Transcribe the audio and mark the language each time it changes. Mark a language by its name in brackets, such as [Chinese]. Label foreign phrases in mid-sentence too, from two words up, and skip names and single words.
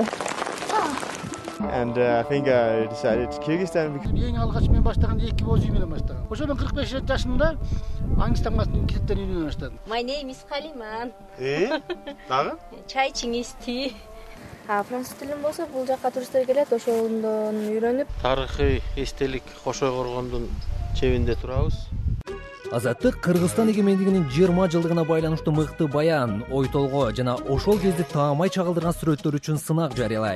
[English] And I think I decided Kyrgyzstan because [Kyrgyz] Ең алғаш мен баштаған 2 боз үй менен баштагам. Ошо мен 45 жашымда Аңгистан китептен үйрөнө баштадым. [English] My name is Kaliman. [Kyrgyz] Дагы? Чай чингиз tea. Француз тилин болсо бул жакка туристтер келет, ошондон үйрөнүп. Тарыхый эстелик Кошой коргондун чебинде турабыз. Азаттык Кыргызстан эгемендигинин 20 жылдыгына байланыштуу мыкты баян, ой толгоо жана ошол кезде таамай чагылдырган сүрөттөр үчүн сынак жарыялайт.